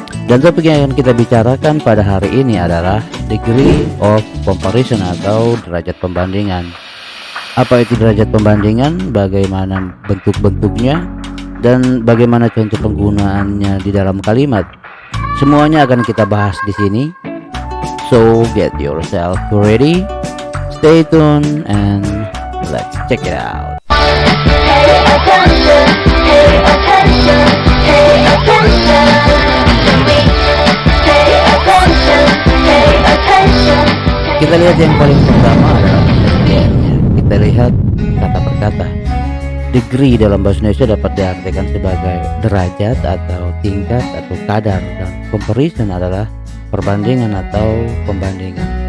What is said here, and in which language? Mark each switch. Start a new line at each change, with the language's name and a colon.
Indonesian: Dan topik yang akan kita bicarakan pada hari ini adalah
English: degree of comparison
Indonesian: atau derajat pembandingan. Apa itu derajat pembandingan, bagaimana bentuk-bentuknya, dan bagaimana contoh penggunaannya di dalam kalimat. Semuanya akan kita bahas di sini.
English: So get yourself ready, stay tuned, and let's check it out. Pay attention, pay attention, pay attention to me. Pay attention, pay attention.
Indonesian: Kita lihat yang paling pertama adalah pengertiannya. Kita lihat kata per kata. Degree dalam bahasa Indonesia dapat diartikan sebagai derajat atau tingkat atau kadar, dan comparison adalah perbandingan atau pembandingan.